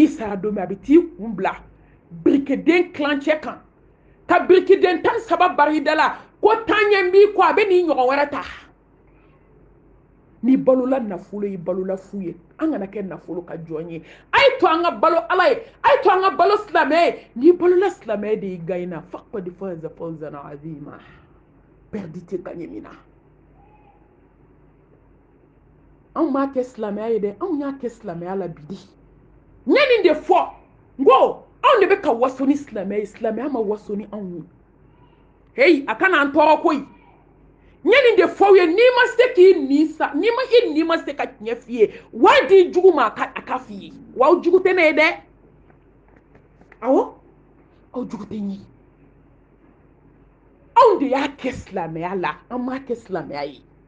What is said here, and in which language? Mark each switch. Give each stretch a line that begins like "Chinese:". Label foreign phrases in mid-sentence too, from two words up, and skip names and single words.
Bambara: sara don min a bɛ t'i kun bila birikiden kilancɛ kan ka birikiden 13 bari da la ko taɲɛ b'i kɔ a bɛ n'i ɲɔgɔn wɛrɛ ta n'i balola nafolo ye balola fu ye an kana kɛ nafolo ka jɔn ye a ye to an ka balo ala ye a ye to an ka balo silamɛ ye n'i balola silamɛ de y'i gagné
Arabic: فقد فاز فوزا عظيما
Bambara: perdi tɛ gagné min na anw m'a kɛ silamɛya ye dɛ anw y'a kɛ silamɛya la bi de n ye nin de fɔ n ko anw de bɛ ka waso ni silamɛya ye silamɛya ma waso ni anw ye heyi a kana an tɔɔrɔ koyi n ye nin de fɔ aw ye n'i ma se k'i nin sa n'i ma se ka tiɲɛ f'i ye wari di jugu ma a ka f'i ye wa aw jugu tɛ ne ye dɛ awɔ aw jugu tɛ n ye anw de y'a kɛ silamɛya la an m'a kɛ silamɛya ye